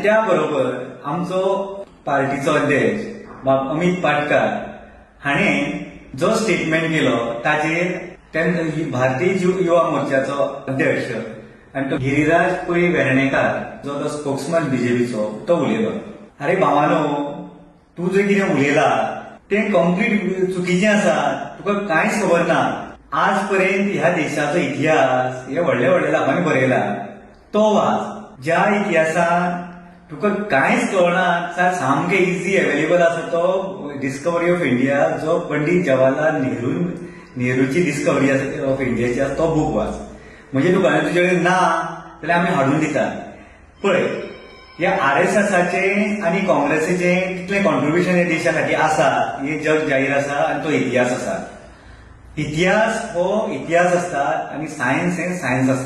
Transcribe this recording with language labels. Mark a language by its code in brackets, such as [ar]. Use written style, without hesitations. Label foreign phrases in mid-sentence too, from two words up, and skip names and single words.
[kok] त्या बरोबर आमचो पार्टीचो अध्यक्ष बाब अमित पाटकर हाणें जो स्टेटमेंट केलो ताचेर भारतीय युवा मोर्चाचो अध्यक्ष आणि तो गिरीराज पै वेर्णेकार जो तो स्पोक्समॅन बीजेपीचो तो उलयलो, अरे भावानो तू जे कितें उलयला तें कंप्लीट चुकीचें आसा, तुका कांयच खबर ना. आज पर्यंत ह्या देशाचो इतिहास हे व्हडल्या व्हडल्या लोकांनी बरयला, तो वाच. ज्या इतिहासान तुका कांयच कळना सामकें [en] easy available [kok] आसा तो डिस्कवरी ऑफ इंडिया, जो पंडित जवाहरलाल नेहरूची डिस्कवरी ऑफ इंडियाची आसा तो बूक वाच. म्हणजे तुका तुजे कडेन ना जाल्यार आमी हाडून दितात. पळय, ह्या आरएसएसाचे आणि काँग्रेसीचे कितले कॉन्ट्रिब्युशन ह्या देशा खातीर आसा हे जग जाहीर आसा आणि तो इतिहास आसा. इतिहास हो इतिहास आसता आणि सायन्स हे सायन्स आसता.